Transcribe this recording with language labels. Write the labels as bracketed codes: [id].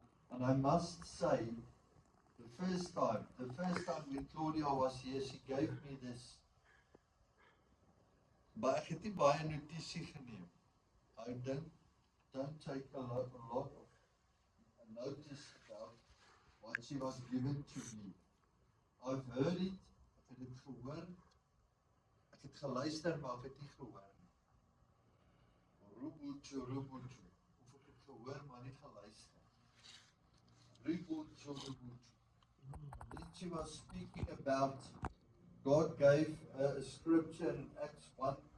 [en] And I must say, the first time when Claudia was here, she gave me this. [af] Maar ek het nie baie notisie geneem. [en] I don't take a lot of notice about what she was given to me. I've heard it, [af] ek het dit gehoor, ek het geluister, maar ek het nie gehoor nie. Rubutu. Of ek het gehoor, maar nie geluister. Rubutu. [en] Then she was speaking about God gave a scripture in Acts 1.